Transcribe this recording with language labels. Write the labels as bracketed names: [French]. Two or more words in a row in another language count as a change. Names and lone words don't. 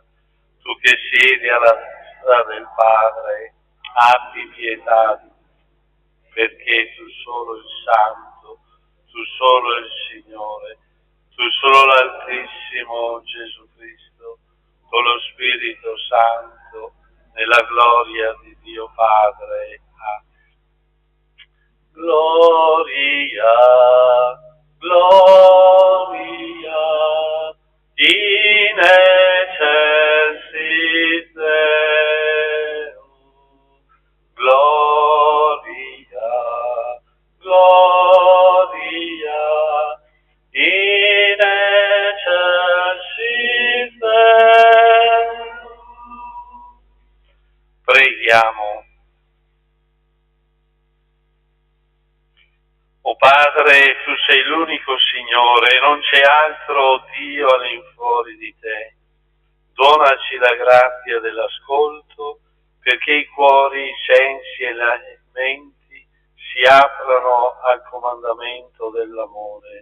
[Italian] Tu che siedi alla destra del Padre, abbi pietà di noi, perché tu solo il Santo, tu solo il Signore, tu solo l'Altissimo Gesù Cristo, con lo Spirito Santo, nella gloria di Dio Padre. Amen. [Latin] Gloria, gloria, in excelsis Deo. Gloria, gloria, in excelsis Deo. [Italian] Preghiamo. O Padre Signore, tu sei l'unico Signore, non c'è altro Dio all'infuori di te. Donaci la grazia dell'ascolto, perché i cuori, i sensi e le menti si aprano al comandamento dell'amore.